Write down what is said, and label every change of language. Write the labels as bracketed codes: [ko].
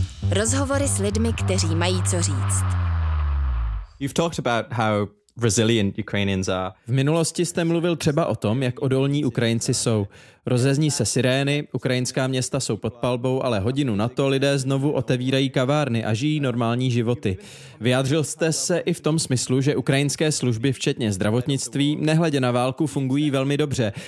[cs] Rozhovory s lidmi, kteří mají co říct. [en] You've talked about how resilient Ukrainians are. [cs] V minulosti jste mluvil třeba o tom, jak odolní Ukrajinci jsou. Rozezní se sirény, ukrajinská města jsou pod palbou, ale hodinu na to lidé znovu otevírají kavárny a žijí normální životy. Vyjádřil jste se i v tom smyslu, že ukrajinské služby, včetně zdravotnictví, nehledě na válku, fungují velmi dobře.